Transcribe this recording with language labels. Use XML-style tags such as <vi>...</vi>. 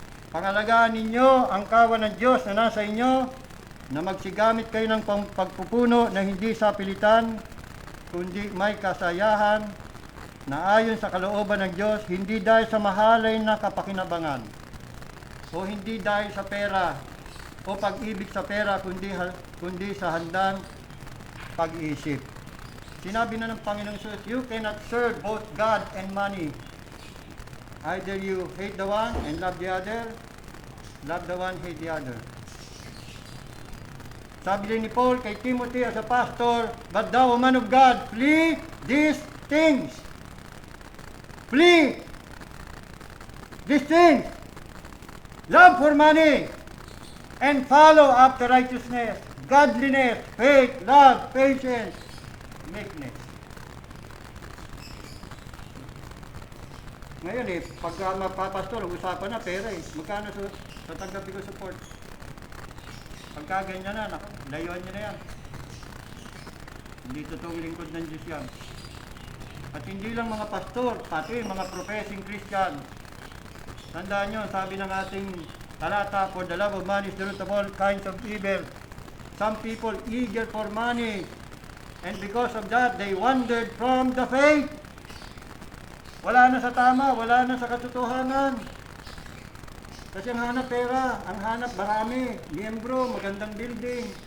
<tl>Pangalagaan ninyo ang kawan ng Diyos na nasa inyo, na magsigamit kayo ng pagpupuno na hindi sa pilitan, kundi may kasayahan, na ayon sa kalooban ng Diyos, hindi dahil sa mahalay na kapakinabangan, o hindi dahil sa pera, o pag-ibig sa pera, kundi sa handang pag-iisip. Sinabi na ng Panginoong Jesus,</tl> <en>you cannot serve both God and money. Either you hate the one and love the other, love the one, hate the other.</en> <tl>Sabi din ni Paul kay Timothy</tl> <en>as a pastor, but thou, man of God, flee these things. Flee these things. Love for money and follow after righteousness, godliness, faith, love, patience, meekness.</en> <tl>Ngayon pagka magpapastor, usapan na pera Magkano sa tanggapin ko support? Pagka ganyan na, layuan nyo na yan. Hindi totoong lingkod ng Diyos yan. At hindi lang mga pastor, pati mga</tl> <en>professing Christian.</en> <tl>Tandaan nyo, sabi ng ating talata,</tl> <en>for the love of money is the root of all kinds of evil. Some people eager for money, and because of that, they wandered from the faith.</en> <tl>Wala na sa tama, wala na sa katotohanan. Kasi ang hanap pera, ang hanap marami, miyembro, magandang building.</tl>